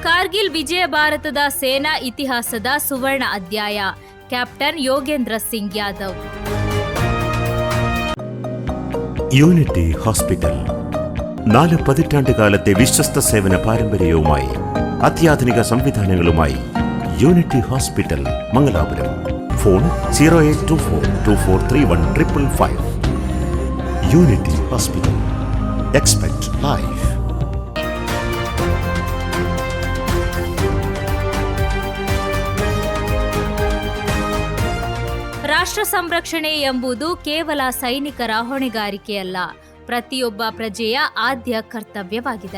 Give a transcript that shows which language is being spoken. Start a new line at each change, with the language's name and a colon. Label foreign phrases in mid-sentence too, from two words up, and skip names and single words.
Kannada: ಕಾರ್ಗಿಲ್ ವಿಜಯ ಭಾರತದ ಸೇನಾ ಇತಿಹಾಸದ ಸುವರ್ಣ ಅಧ್ಯಾಯ. ಕ್ಯಾಪ್ಟನ್ ಯೋಗೇಂದ್ರ ಸಿಂಗ್ ಯಾದವ್.
Malayalam: യൂണിറ്റി ഹോസ്പിറ്റൽ 4 പതിറ്റാണ്ടുകാലത്തെ വിശ്വസ്ത സേവന പാരമ്പര്യവുമായി അത്യാധുനിക സംവിധാനങ്ങളുമായി യൂണിറ്റി ഹോസ്പിറ്റൽ മംഗലാപുരം. ഫോൺ 0824243155. യൂണിറ്റി ഹോസ്പിറ്റൽ.
English: Expect Life.
Kannada: ರಾಷ್ಟ್ರ ಸಂರಕ್ಷಣೆ ಎಂಬುದು ಕೇವಲ ಸೈನಿಕರ ಹೊಣೆಗಾರಿಕೆಯಲ್ಲ, ಪ್ರತಿಯೊಬ್ಬ ಪ್ರಜೆಯ ಆದ್ಯ ಕರ್ತವ್ಯವಾಗಿದೆ.